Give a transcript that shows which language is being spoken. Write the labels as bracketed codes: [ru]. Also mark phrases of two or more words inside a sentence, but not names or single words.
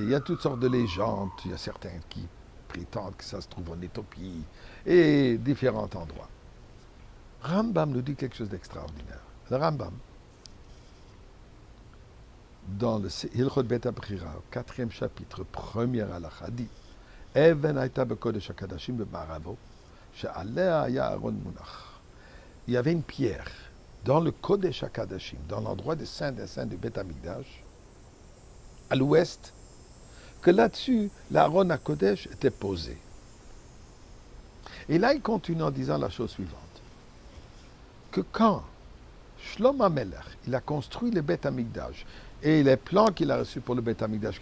[fr] Il y a toutes sortes de légendes. Il y a certains qui prétendent que ça se trouve en Éthiopie et différents endroits. Rambam nous dit quelque chose d'extraordinaire. Le Rambam, dans le Hilchot Bet HaBechira, 4e chapitre, 1er halakha, dit [he] אבן היתה בקדש הקדשים במערבו, שעליה היה ארון מונח. [fr] Il y avait une pierre dans le Kodesh HaKadashim, dans l'endroit des saints des saints du Bet Amikdash, à l'ouest, que là-dessus, l'Aaron HaKodesh était posé. Et là, il continue en disant la chose suivante. Que quand Shlomo HaMelech, il a construit le Beth Amikdash, et les plans qu'il a reçus pour le Beth Amikdash,